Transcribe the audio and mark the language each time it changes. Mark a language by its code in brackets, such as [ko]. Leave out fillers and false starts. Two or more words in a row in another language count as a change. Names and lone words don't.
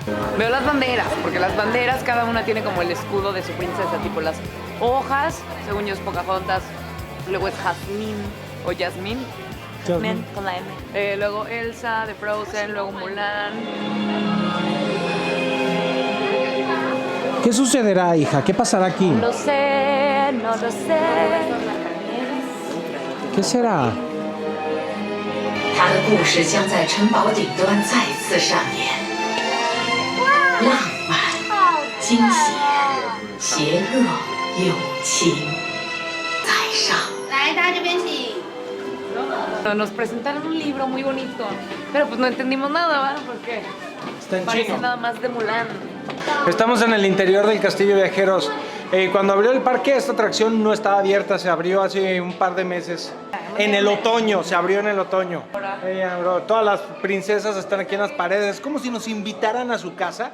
[es] Veo las banderas, porque las banderas cada una tiene como el escudo de su princesa, tipo las hojas, según yo es Pocahontas, luego es Jasmine o Jasmine con la M. Luego Elsa de Frozen, luego Mulan. ¿Qué sucederá, hija? ¿Qué pasará aquí? No lo sé, no lo sé. ¿Qué será? [zh] 他的故事将在城堡顶端再次上演，浪漫、惊险、邪恶、友情，在上。来，大家这边请。 [es] Nos presentaron un libro muy bonito, pero pues no entendimos nada, ¿verdad? Porque Está en parece chino. nada más de Mulan. Estamos en el interior del castillo, viajeros. Cuando abrió el parque, esta atracción no estaba abierta, se abrió hace un par de meses. En el otoño, se abrió en el otoño. Todas las princesas están aquí en las paredes, es como si nos invitaran a su casa.